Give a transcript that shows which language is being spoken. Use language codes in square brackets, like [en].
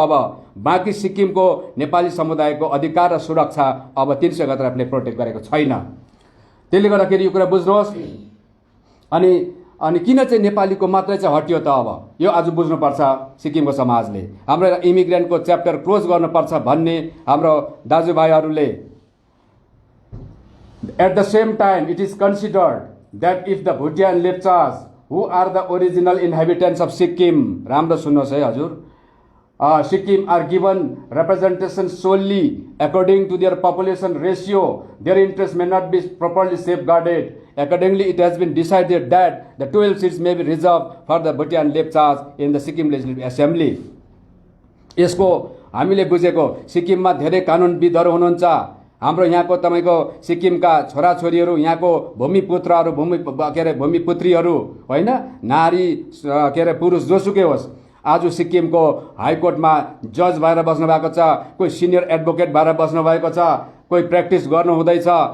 [ne] अब बाँकी सिक्किमको नेपाली समुदायको अधिकार र सुरक्षा अब 371 एफले प्रोटेक्ट गरेको छैन। त्यसले गर्दाखेरि यो कुरा बुझ्नुहोस्। अनि किन चाहिँ नेपालीको मात्रै चाहिँ हटियो त? अब यो आज बुझ्नुपर्छ सिक्किमको समाजले। हाम्रो इमिग्रेन्टको च्याप्टर क्लोज गर्नुपर्छ भन्ने हाम्रो दाजुभाइहरूले। [en] At the same time, it is considered that if the Bhutia and Lepchas, who are the original inhabitants of Sikkim, [ne] राम्रो सुन्नुहोस् है हजुर, [en] Sikkim are given representation solely according to their population ratio, their interests may not be properly safeguarded. Accordingly, it has been decided that the 12 seats may be reserved for the Bhutia and Lepchas in the Sikkim Legislative Assembly. [ne] यसको हामीले बुझेको सिक्किममा धेरै कानुनविदहरू हुनुहुन्छ। हाम्रो यहाँको तपाईको सिक्किमका छोराछोरीहरू, यहाँको भूमिपुत्रहरू, भूमिपुत्रीहरू होइन, नारी के अरे पुरुष जोसुकै होस्, आज सिक्किमको हाइकोर्टमा जज भएर बस्नुभएको छ, कोही सिनियर एडभोकेट भएर बस्नुभएको छ, कोही प्र्याक्टिस गर्नु हुँदैछ।